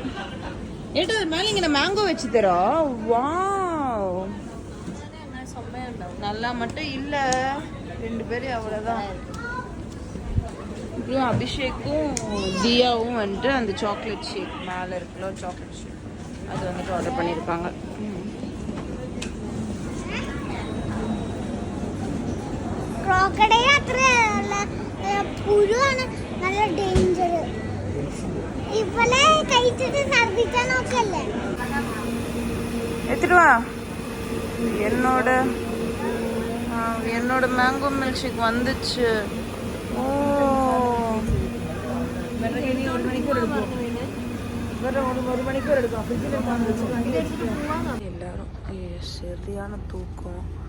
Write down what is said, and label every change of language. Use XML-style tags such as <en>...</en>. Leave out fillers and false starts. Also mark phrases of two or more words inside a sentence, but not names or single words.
<ta>ஏட்டா அது மேலே இங்கே மேங்கோ வச்சு தரோம். வா நல்லா மட்டும் இல்லை, 2 பேர் அவ்வளோதான். இப்படியும் அபிஷேக்கும் தியாவும் வந்துட்டு அந்த</ta> <en>chocolate shake</en> <ta>மேலே இருக்குல்ல</ta> <en>chocolate shake</en> <ta>அது வந்துட்டு ஆர்டர் பண்ணியிருக்காங்க.</ta> <ml>പുഴുവാണ് നല്ല ഡേഞ്ചർ. ഇവളെ കഴിച്ചിട്ട് ഛർദിക്കാൻ നോക്കല്ലേ. എത്ര രൂപ?</ml> <ta>என்னோட</ta> <en>mango milk shake</en> <ta>வந்துச்சு. ஓ இனி 1 மணிக்கூர் எடுக்கும். வேறு ஒரு மணிக்கூர் எடுக்கும். ஃப்ரிட்ஜில் எல்லாரும் சரியான தூக்கம்.</ta>